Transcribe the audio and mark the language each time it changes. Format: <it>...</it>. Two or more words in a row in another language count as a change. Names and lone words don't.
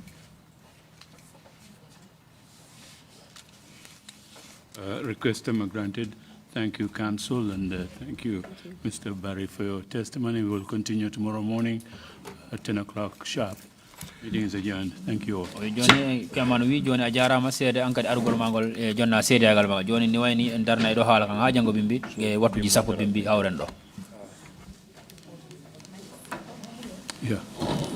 <en>Request granted. Thank you, Council, and thank you, Mr. Barry, for your testimony. We will continue tomorrow morning at 10 o'clock sharp. Meeting is adjourned. Thank you all.</en> <ff>Joni kamano wi joni a jarama seede an kadi arugol magol e jonna seedegal ma joni ni wayni en darna e do haala kan ha jango bimbi e wattuji sappo bimbi awren do.</ff> <en>Yeah.</en>